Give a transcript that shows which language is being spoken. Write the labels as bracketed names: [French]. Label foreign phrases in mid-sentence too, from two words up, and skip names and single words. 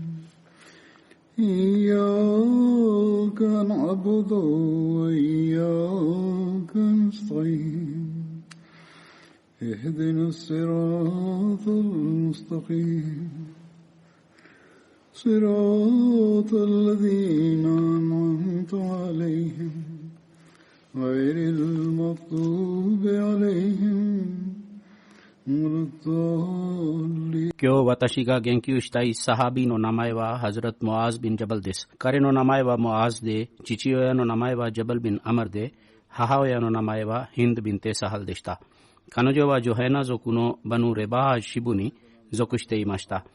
[Arabic] إياك نعبد وإياك نستعين اهدنا الصراط المستقيم صراط الذين أنعمت عليهم غير المغضوب عليهم ولا الضالين。 [Japanese] 今日私が言及したいサハビの名前はハズラト・モアーズ・ビン・ジャバルです。彼の名前はモアーズで、父親の名前はジャバル・ビン・アマルで、母親の名前はヒンド・ビンテ・サハルでした。彼女はジョヘナ族のバヌ・レバージ支部に属していました。